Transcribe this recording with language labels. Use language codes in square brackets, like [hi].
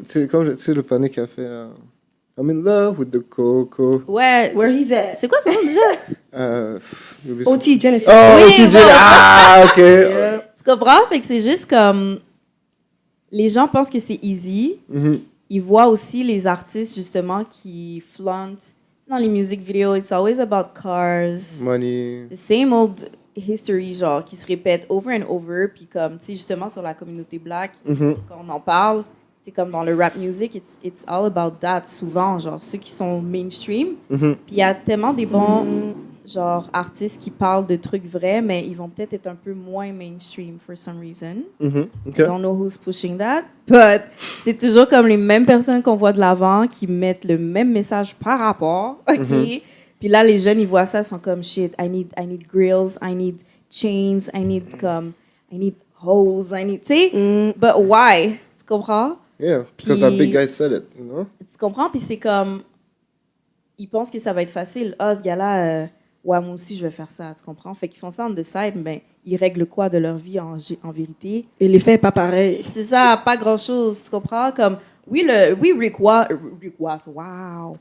[fr] Comme tu sais, le Panic a fait [en] I'm in love with the coco. Ouais. Where he's at. [fr] C'est quoi son nom déjà? OT Genesis. Oh, oui, OT Genesis. Ah, OK. Tu comprends? Fait que c'est juste comme... Les gens pensent que c'est easy. Ils voient aussi les artistes, justement, qui flauntent. Dans les [en] music videos, it's always about cars. Money. The same old history, [fr] genre, qui se répète [en] over and over. [fr] Puis comme, tu sais, justement, sur la communauté black, quand on en parle, c'est comme dans le rap music, [en] it's all about that, [fr] souvent, genre, ceux qui sont mainstream. Puis il y a tellement des bons, genre, artistes qui parlent de trucs vrais, mais ils vont peut-être être un peu moins mainstream for some reason. Okay. [en] I don't know who's pushing that, but [fr] c'est toujours comme les mêmes personnes qu'on voit de l'avant qui mettent le même message par rapport, OK? Puis là, les jeunes, ils voient ça, ils sont comme, [en] shit, I need grills, I need chains, I need hoes, [fr] tu sais? [en] But why? [fr] Tu comprends? [en] Yeah, because that big guy said it, you know? [fr] Tu comprends? Puis c'est comme, ils pensent que ça va être facile. Ah, ce gars-là, ouais, moi aussi, je vais faire ça, tu comprends? Fait qu'ils font ça [en] on the side, [fr] ben, ils règlent quoi de leur vie en vérité? Et l'effet n'est pas pareil. C'est ça, pas grand-chose, tu comprends? Comme, Rick Ross, wow!